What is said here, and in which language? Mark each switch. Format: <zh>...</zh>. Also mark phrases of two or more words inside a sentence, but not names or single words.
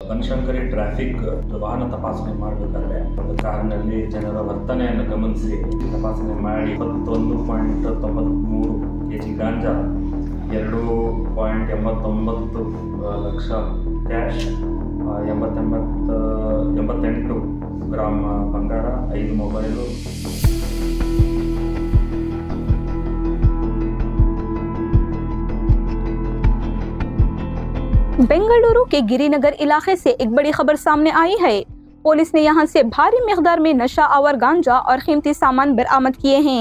<kn>ಬನಶಂಕರಿ ಟ್ರಾಫಿಕ್ ವಾಹನ ತಪಾಸಣೆ ಮಾಡಬೇಕಾದ್ರೆ ಒಂದು ಕಾರಿನಲ್ಲಿ ಜನರ ವರ್ತನೆಯನ್ನು ಗಮನಿಸಿ ತಪಾಸಣೆ ಮಾಡಿ 21.93 kg ಗಾಂಜಾ, 2.89 ಲಕ್ಷ ಕ್ಯಾಶ್, 88 ಗ್ರಾಮ್ ಬಂಗಾರ, 5 ಮೊಬೈಲು.</kn> <hi>बेंगलुरु के गिरिनगर इलाके से एक बड़ी खबर सामने आई है। पुलिस ने यहां से भारी मिकदार में नशा आवर गांजा और कीमती सामान बरामद किए हैं।</hi>